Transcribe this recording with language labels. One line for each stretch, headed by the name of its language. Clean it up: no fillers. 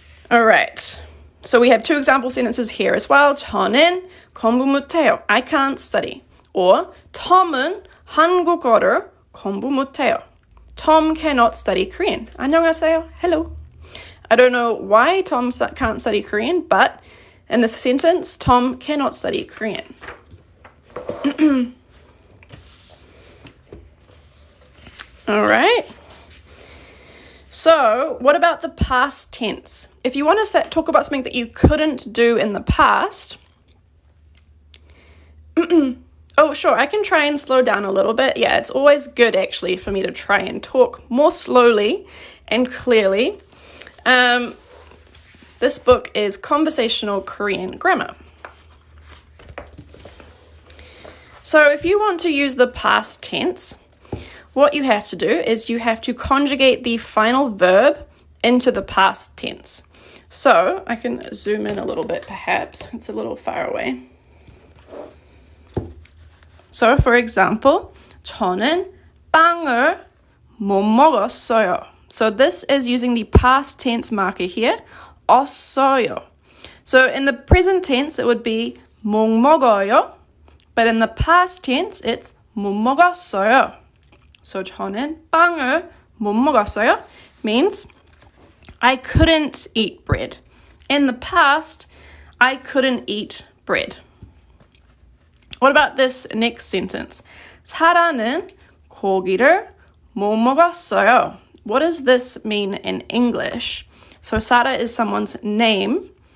English: All right. So we have two example sentences here as well.
Korean: 저는 공부 못해요.
English: I can't study. Or
Korean: Tom은 한국어를 공부 못해요.
English: Tom cannot study Korean.
Korean: 안녕하세요.
English: Hello. I don't know why Tom can't study Korean, but in this sentence, Tom cannot study Korean. All right. So, what about the past tense? If you want to talk about something that you couldn't do in the past, oh, sure, I can try and slow down a little bit. Yeah, it's always good, actually, for me to try and talk more slowly and clearly. This book is Conversational Korean Grammar. So if you want to use the past tense, what you have to do is you have to conjugate the final verb into the past tense. So I can zoom in a little bit, perhaps. It's a little far away. So for example,
Korean: 저는 빵을 못 먹었어요.
English: So this is using the past tense marker here, 없어요. So in the present tense, it would be
Korean: 못 먹어요.
English: But in the past tense, it's
Korean: 못 먹었어요.
English: So
Korean: 저는 빵을 못 먹었어요
English: means I couldn't eat bread. In the past, I couldn't eat bread. What about this next sentence?
Korean: 사라는 고기를 못 먹었어요.
English: What does this mean in English? So Sara is someone's name.